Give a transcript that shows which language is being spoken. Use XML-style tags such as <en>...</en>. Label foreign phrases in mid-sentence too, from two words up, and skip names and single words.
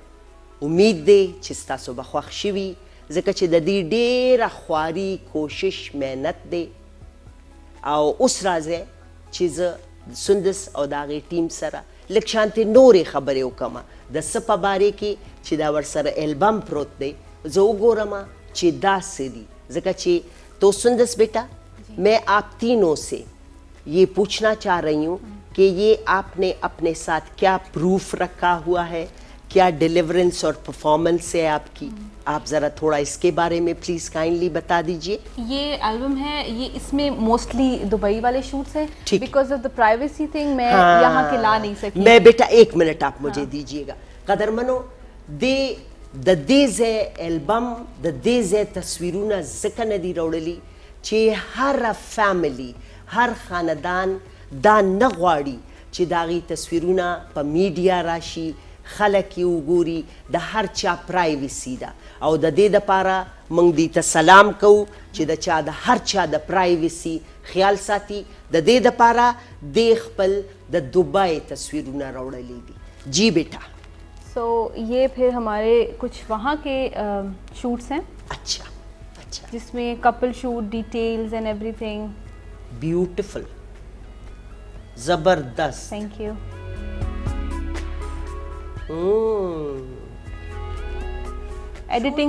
<ps>امید دی چې ستاسو به خوښ شوي ځکه چې د دې ډېره خواري کوشش محنت دی. او اوس راځئ چې زه سندس او د هغې ټیم سره لږ شانتې نورې خبرې وکړم د څه په باره کې چې دا ورسره البم پروت دی. زه وګورم چې دا څه دي ځکه چې</ps> <ur>تو سندس بیٹا میں آپ تینوں سے یہ پوچھنا چاہ رہی ہوں کہ یہ آپ نے اپنے ساتھ کیا پروف رکھا ہوا ہے، کیا ڈیلیورنس اور پرفارمنس ہے آپ کی. آپ ذرا تھوڑا اس کے بارے میں</ur> <en>please kindly</en> <ur>بتا دیجئے. یہ البم ہے، یہ اس میں موسٹلی دبئی والے شوٹس ہیں</ur> <en>because of the privacy thing</en> <ur>میں یہاں کے لا نہیں سکی. میں بیٹا ایک منٹ آپ مجھے دیجئے گا.</ur> <ps>قدرمنو د دې ځای البم د دې ځای تصویرونه ځکه نه دي راوړلي چې هر فیملی هر خاندان دا نه غواړي چې د هغې تصویرونه په میډیا راشي، خلک یې وګوري. د هر چا پرایویسي ده او د دې دپاره موږ دې ته سلام کوو چې د چا د هر چا د پرایویسي خیال ساتي. د دې دپاره دې خپل د دبئی تصویرونه راوړلي دي.</ps> <ur>جی بیٹا. تو یہ پھر ہمارے کچھ وہاں کے شوٹس ہیں. اچھا اچھا. جس میں</ur> <en>couple shoot, details and everything. بیوٹیفل، زبردست. Thank you. Editing</en>